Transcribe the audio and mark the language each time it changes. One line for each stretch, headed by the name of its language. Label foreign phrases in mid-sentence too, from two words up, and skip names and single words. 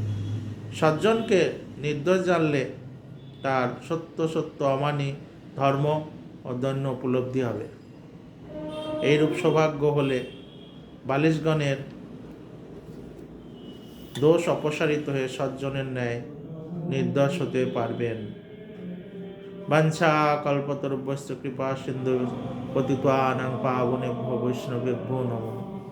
Bangla: সজ্জনকে নির্দোষ জানলে তার সত্য অমানি ধর্ম ও দৈন্য উপলব্ধি হবে। এইরূপ সৌভাগ্য হলে বালিশগণের দোষ অপসারিত হয়ে সজ্জনের ন্যায় নির্দোষ হতে পারবেন।
Sanskrit: বাঞ্ছা কল্পতরুভ্যশ্চ কৃপা সিন্ধু পতিতানাং পাবনেভ্যো বৈষ্ণবেভ্যো নমঃ।